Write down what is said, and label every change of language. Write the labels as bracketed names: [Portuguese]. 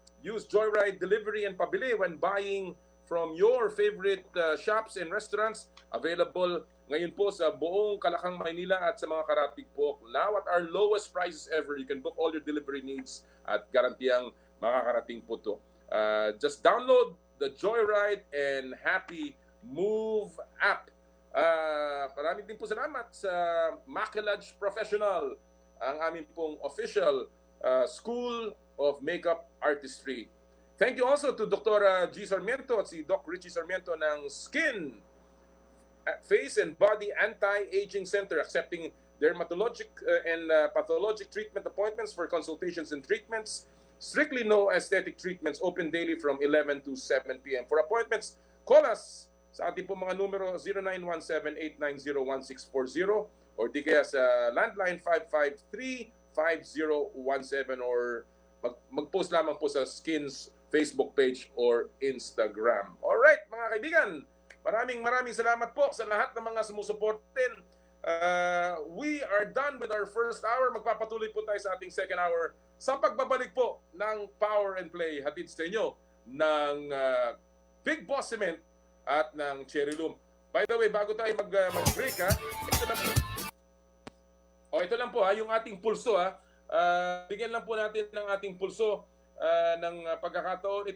[English] Use Joyride delivery and pabili when buying from your favorite shops and restaurants. [Filipino] Available ngayon po sa buong Kalakang, Maynila at sa mga karatig po. [English] Now at our lowest prices ever, you can book all your delivery needs [Filipino] at garantiyang makakarating po to. [English] Just download the Joyride and Happy Move app. [Filipino] Maraming din po salamat sa Maquillage Professional, ang aming pong official School of Makeup Artistry. [English] Thank you also to Dr. G. Sarmiento [Filipino] at si [English] Doc Richie Sarmiento ng Skin, Face and Body Anti-Aging Center, accepting dermatologic and pathologic treatment appointments for consultations and treatments. Strictly no aesthetic treatments, open daily from 11 to 7 p.m. For appointments, call us [Filipino] sa ating po mga numero [English] 0917-890-1640 [Filipino] or di kaya sa landline [English] 553-5017 or [Filipino] mag-post lamang po sa [English] Skins Facebook page or Instagram. [Filipino] Alright, mga kaibigan, maraming salamat po sa lahat ng mga sumusuportin. [English] We are done with our first hour. [Filipino] Magpapatuloy po tayo sa ating second hour sa pagbabalik po ng Power and Play hatid sa inyo ng Big Boss Cement at ng Cherry Loom. By the way, bago tayo mag-break ito lang po yung ating pulso bigyan lang po natin ng ating pulso ng pagkakataon.